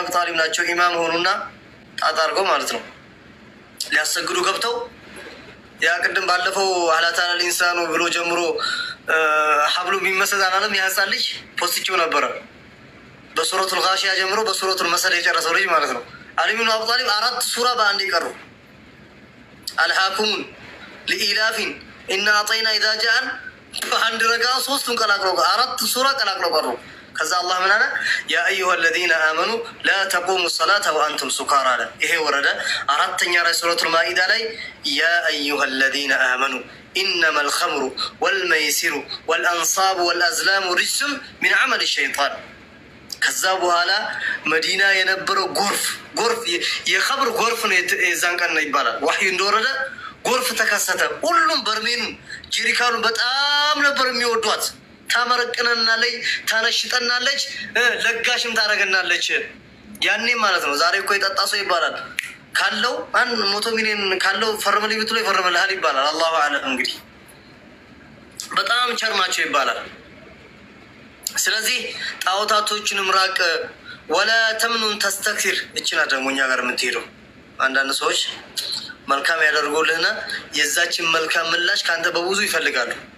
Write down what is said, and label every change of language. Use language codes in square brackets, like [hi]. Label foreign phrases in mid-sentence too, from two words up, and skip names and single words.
[am] አቢ ጣሊብ ናቸው ኢማም ሆኑና ጣጣ አድርገው ማለት ነው ሊያሰግዱ ገብተው ያ ቅድም ባለፈው አላታል ኢንሳኑ ብሎ ጀምሮ ሐብሉ ቢመሰል አላለም ያህፃን ልጅ ፖስቲው ነበረ በሱረቱል ጋሺያ ጀምሮ በሱረቱል መሰል የጨረሰው ልጅ ማለት ነው። አሊ ኢብኑ አቡ ጣሊብ 4 ሱራ በአንድ ይቀሩ አልሃኩም ለኢላፊን እና አጠይና ኢዛ ጃአን በአንድ ረጋ 3ቱን ቀላቅለው 4 ሱራ ቀላቅለው ቀሩ። ከዛ አላህ ምን አለ? [ar] يا أيها الذين آمنوا لا تقوموا الصلاة وأنتم سكارى [am] አለ። ይሄ ወረደ 4ኛ ላይ ሱረቱል ማኢዳ ላይ [ar] يا أيها الذين آمنوا إنما الخمر والميسر والأنصاب والأزلام رجس من عمل [am] الشيطان። ከዛ በኋላ መዲና የነበረው ጎርፍ የኸምር ጎርፍ ነው የዛን ቀን ነው ይባላል። ወህይ እንደወረደ ጎርፍ ተከሰተ። ሁሉም በርሜኑ ጀሪካኑ በጣም ነበር የሚወዷት። ታመረቅነናለች፣ ታነሽጠናለች፣ ለጋሽም ታረገናለች። ያኔ ማለት ነው። ዛሬ እኮ የጠጣ ሰው ይባላል ካለው 100 ሚሊዮን ካለው ፈርመልኝ ብትሎ ይፈርምልሃል ይባላል። [ar] الله أعلم [am] እንግዲህ በጣም ቸርማቸው ይባላል። ስለዚህ ጣዖታቶችንም ራቅ። [ar] ولا تمنن تستكثر [am] እችና ደግሞ እኛ ጋር የምትሄደው አንዳንድ ሰዎች መልካም ያደርጉልህና የዛችን መልካም ምላሽ ከአንተ በብዙ ይፈልጋሉ።